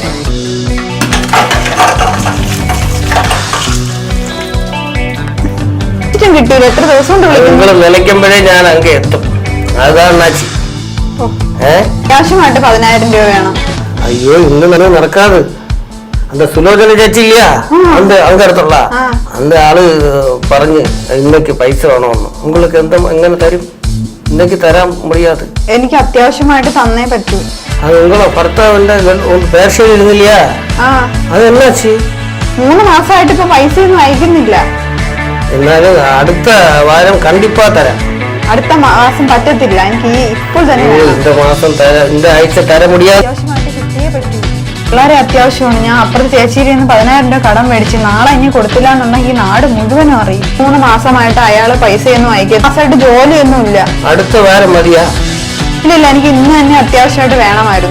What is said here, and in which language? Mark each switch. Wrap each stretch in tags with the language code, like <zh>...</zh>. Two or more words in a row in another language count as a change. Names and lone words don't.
<ml>കിട്ടിയില്ല, എത്ര ദിവസം കൊണ്ട് നിങ്ങൾ നിലയ്ക്കുമ്പോഴേ ഞാൻ അങ്ങ് എത്തും. അതാണ് അണ്ണാച്ചി. അത്യാവശ്യമായിട്ട് 10,000 രൂപ വേണം. അയ്യോ, ഇന്ന് തന്നെ നടക്കാതെ.</ml> <ta>அந்த சுலோஜன சேச்சி இல்லையா, அந்த அங்க இடத்துல அந்த ஆளு പറഞ്ഞു இன்னைக்கு</ta> <ml>പൈസ വേണമെന്ന്.</ml> <ta>உங்களுக்கு</ta> <ml>എങ്ങനെ തരും?</ml> <ta>இன்னைக்கு തരാൻ முடியாது.</ta> <ml>എനിക്ക് അത്യാവശ്യമായിട്ട് തന്നേ പറ്റൂ. അത് നിങ്ങളെ ഭർത്താവിന്റെ പേർഷ്യയിൽ ഇരുന്നില്ല? അത് എന്നാച്ചി? 3 മാസമായിട്ട് ഇപ്പൊ പൈസ ഒന്നും അയക്കുന്നില്ല. എന്നാലും അടുത്ത വാരം കണ്ടിപ്പാ തരാം. അടുത്ത മാസം പറ്റത്തില്ല, എനിക്ക് ഇപ്പോൾ തന്നെ</ml> <ta>இந்த மாசம் തരാം, இந்த</ta> <ml>ആഴ്ച തരാൻ</ml> <ta>முடியாது.</ta> <ml>അത്യാവശ്യമായിട്ട് കിട്ടിയേ പറ്റൂ. വളരെ അത്യാവശ്യമാണ്. ഞാൻ അപ്പുറത്ത് ചേച്ചിയിൽ നിന്ന് 10,000 രൂപ കടം മേടിച്ച് നാളെ ഇനി കൊടുത്തില്ല എന്നുണ്ടെങ്കിൽ നാട് മുഴുവനും അറിയും. 3 മാസമായിട്ട് അയാള് പൈസയൊന്നും അയക്കും. മാസമായിട്ട് ജോലിയൊന്നും ഇല്ല. അടുത്ത വാരം മതിയാ? ഇല്ല, എനിക്ക് ഇന്ന് തന്നെ അത്യാവശ്യമായിട്ട് വേണമായിരുന്നു.</ml>